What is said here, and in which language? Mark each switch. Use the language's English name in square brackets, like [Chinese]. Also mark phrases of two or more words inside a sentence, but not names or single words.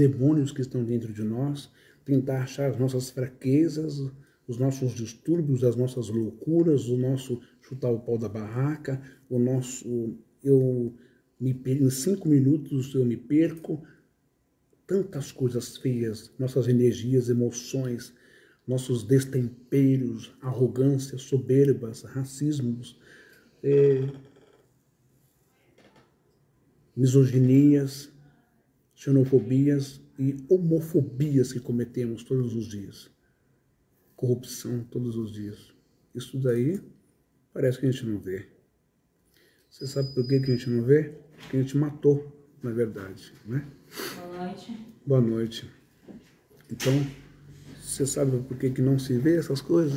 [Portuguese] demônios que estão dentro de nós, tentar achar as nossas fraquezas, os nossos distúrbios, as nossas loucuras, o nosso chutar o pau da barraca, o nosso em 5 minutos eu me perco, tantas coisas feias, nossas energias, emoções, nossos destemperos, arrogâncias, soberbas, racismos, misoginias, xenofobias e homofobias que cometemos todos os dias. Corrupção todos os dias. Isso daí parece que a gente não vê. Você sabe por que a gente não vê? Porque a gente matou, na verdade, né? Boa noite. Boa noite. Então, você sabe por que não se vê essas coisas?